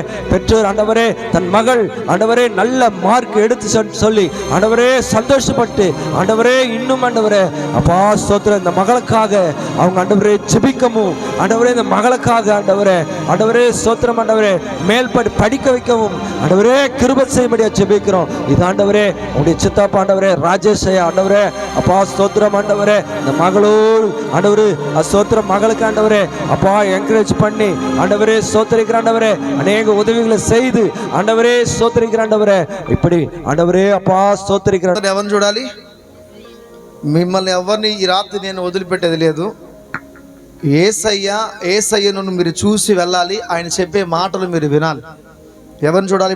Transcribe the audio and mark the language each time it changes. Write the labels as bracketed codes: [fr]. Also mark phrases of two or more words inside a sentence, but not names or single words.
[ta] பெற்றோர் ஆண்டவரே தன் மகள் ஆண்டவரே நல்ல மார்க் எடுத்து சொல்லி ஆண்டவரே சந்தோஷப்பட்டு ஆண்டவரே இன்னும் ஆண்டவரே அப்பா ஸ்தோத்திரம் இந்த மகளுக்காக அவங்க ஆண்டவரே ஜெபிக்கவும் ஆண்டவரே இந்த மகளுக்காக ஆண்டவரே ஸ்தோத்திரம் ஆண்டவரே மேல் படிக்க வைக்கவும் ஆண்டவரே கிருபை செய்யும்படியா ஜெபிக்கிறோம். இது ஆண்டவரே உங்களுடைய சித்தப்பா ஆண்டவரே ராஜேஷ் ஆண்டவரே அப்பா ஸ்தோத்திரம் ஆண்டவரே இந்த மகளோடு ஆண்டவரே ஸ்தோத்திரம் மகளுக்கு ஆண்டவரே அப்பா என்கரேஜ் பண்ணி ஆண்டவரே ஸ்தோத்திரிக்கிற ஆண்டவரே அநேக உதவிகளை செய்து ஆண்டவரே ஸ்தோத்திரிக்கிற ஆண்டவரே. ఇప్పుడు ஆண்டவரே அப்பா ஸ்தோத்திரிக்கிற. [te] ఎవరిని చూడాలి? మిమ్మల్ని ఎవరిని ఈ రాత్రి నేను వదిలిపెట్టేది లేదు. యేసయ్యను మీరు చూసి వెళ్ళాలి. ఆయన చెప్పే మాటలు మీరు వినాలి. ఎవరిని చూడాలి?